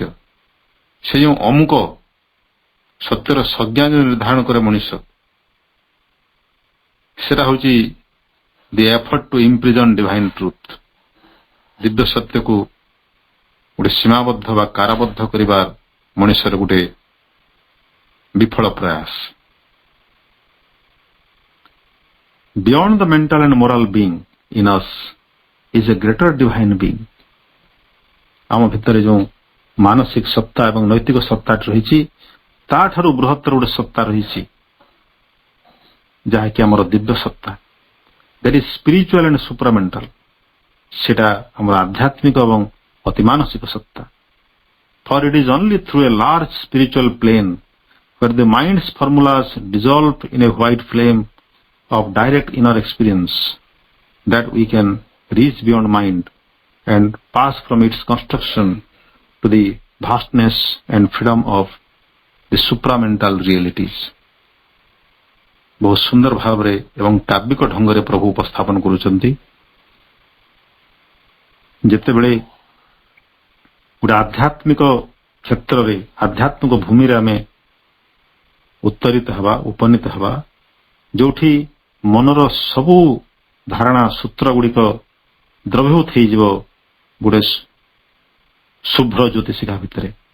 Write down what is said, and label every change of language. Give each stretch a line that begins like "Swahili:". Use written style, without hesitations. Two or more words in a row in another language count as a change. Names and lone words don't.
Odia: ସେ ଯେଉଁ ଅମୁକ ସତ୍ୟର ସଂଜ୍ଞା ନିର୍ଦ୍ଧାରଣ କରେ ମଣିଷ, ସେଟା ହଉଛି
English: the effort to imprison divine truth.
Odia: ଦିବ୍ୟ ସତ୍ୟକୁ ଗୋଟେ ସୀମାବଦ୍ଧ ବା କାରାବଦ୍ଧ କରିବା ମଣିଷର ଗୋଟେ ବିଫଳ ପ୍ରୟାସ।
English: Beyond the mental and moral being in us is a greater divine being.
Odia: ଆମ ଭିତରେ ଯେଉଁ ମାନସିକ ସତ୍ତା ଏବଂ ନୈତିକ ସତ୍ତାଟି ରହିଛି, ତାଠାରୁ ବୃହତ୍ତର ଗୋଟେ ସତ୍ତା ରହିଛି ଯାହାକି ଆମର ଦିବ୍ୟ ସତ୍ତା।
English: That is spiritual and supramental.
Odia: ସେଟା ଆମର ଆଧ୍ୟାତ୍ମିକ ଏବଂ ଅତିମାନସିକ ସତ୍ତା।
English: For it is only through a large spiritual plane where the mind's formulas dissolve in a white flame of direct inner experience that we can reach beyond mind and pass from its construction to the vastness and freedom of the supramental realities.
Odia: ବହୁତ ସୁନ୍ଦର ଭାବରେ ଏବଂ କାବ୍ୟିକ ଢଙ୍ଗରେ ପ୍ରଭୁ ଉପସ୍ଥାପନ କରୁଛନ୍ତି। ଯେତେବେଳେ ଗୋଟେ ଆଧ୍ୟାତ୍ମିକ କ୍ଷେତ୍ରରେ, ଆଧ୍ୟାତ୍ମିକ ଭୂମିରେ ଆମେ ଉତ୍ତରିତ ହେବା, ଉପନୀତ ହେବା, ଯୋଉଠି ମନର ସବୁ ଧାରଣା ସୂତ୍ର ଗୁଡ଼ିକ ଦ୍ରବୀଭୂତ ହେଇଯିବ ଗୋଟେ ଶୁଭ୍ର ଜ୍ୟୋତିଷିକା ଭିତରେ,